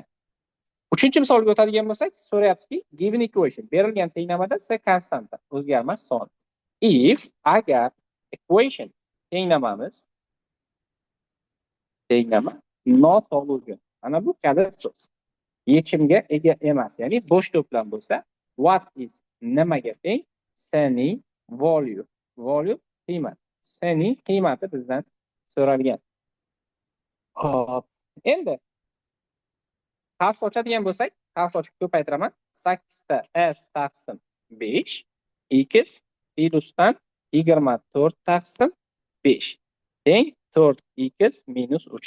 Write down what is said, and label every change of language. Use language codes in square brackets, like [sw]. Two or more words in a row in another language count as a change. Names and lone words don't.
[uz] Uchinchi misolga o'tadigan bo'lsak, so'rayaptiki, [en] given equation, [uz] berilgan tenglamada C konstanta, o'zgarmas son. [en] If, agar equation tenglamamiz no solution. [uz] Ana bu kalit so'z. Yechimga ega emas, ya'ni bo'sh to'plam bo'lsa, [en] what is [uz] nimaga teng? C ning value. Value qiymat. C ning qiymati bizdan so'ralgan. Hop. Endi qavs ochadigan bo'lsak, qavs ochib ko'paytiraman. 8 ta s taqsim 5 x plusdan 24 taqsim 5 teng 4x minus 3.